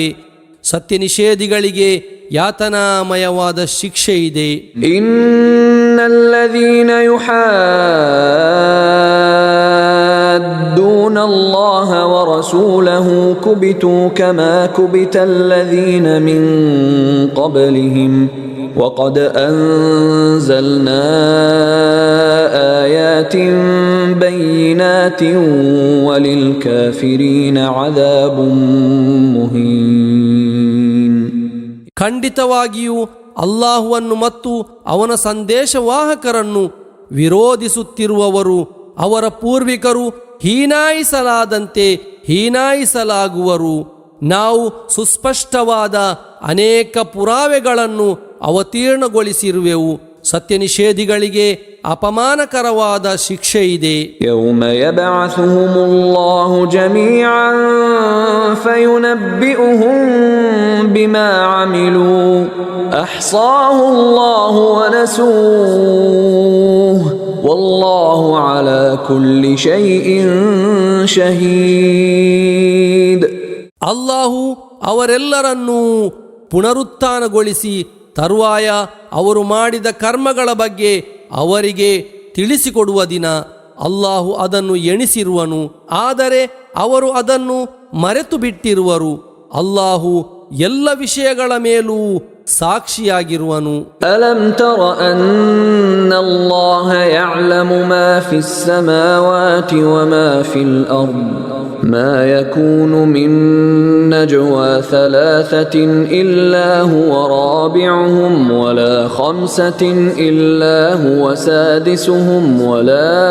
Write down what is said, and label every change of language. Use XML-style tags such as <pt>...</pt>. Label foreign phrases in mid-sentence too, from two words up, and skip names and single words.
<kn>ಸತ್ಯ ನಿಷೇಧಿಗಳಿಗೆ ಯಾತನಾಮಯವಾದ ಶಿಕ್ಷೆ ಇದೆ.</kn> <ar>إن الذين يحادون الله ورسوله كبتوا كما كبت الذين من قبلهم وقد أنزلنا آيات بينات وللكافرين عذاب مهين.</ar> <kn>ಖಂಡಿತವಾಗಿಯೂ ಅಲ್ಲಾಹುವನ್ನು ಮತ್ತು ಅವನ ಸಂದೇಶವಾಹಕರನ್ನು ವಿರೋಧಿಸುತ್ತಿರುವವರು ಅವರ ಪೂರ್ವಿಕರು ಹೀನಾಯಿಸಲಾದಂತೆ ಹೀನಾಯಿಸಲಾಗುವರು. ನಾವು ಸುಸ್ಪಷ್ಟವಾದ ಅನೇಕ ಪುರಾವೆಗಳನ್ನು ಅವತೀರ್ಣಗೊಳಿಸಿರುವೆವು. ಸತ್ಯ ನಿಷೇಧಿಗಳಿಗೆ ಅಪಮಾನಕರವಾದ ಶಿಕ್ಷೆ ಇದೆ.</kn> <ar>يوم يبعثهم الله جميعا فينبئهم بما عملوا أحصاه الله ونسوه والله على كل شيء شهيد.</ar> <kn>ಅಲ್ಲಾಹು ಅವರೆಲ್ಲರನ್ನೂ ಪುನರುತ್ಥಾನಗೊಳಿಸಿ ತರುವಾಯ ಅವರು ಮಾಡಿದ ಕರ್ಮಗಳ ಬಗ್ಗೆ ಅವರಿಗೆ ತಿಳಿಸಿಕೊಡುವ ದಿನ ಅಲ್ಲಾಹು ಅದನ್ನು ಎಣಿಸಿರುವನು, ಆದರೆ ಅವರು ಅದನ್ನು ಮರೆತು ಬಿಟ್ಟಿರುವರು. ಅಲ್ಲಾಹು ಎಲ್ಲ ವಿಷಯಗಳ ಮೇಲೂ ಸಾಕ್ಷಿಯಾಗಿರುವನು.</kn> <ar>ألم تر أن الله يعلم ما في السماوات وما في الأرض ما يكون من نجوى ثلاثة إلا هو رابعهم ولا خمسة إلا هو سادسهم ولا</ar>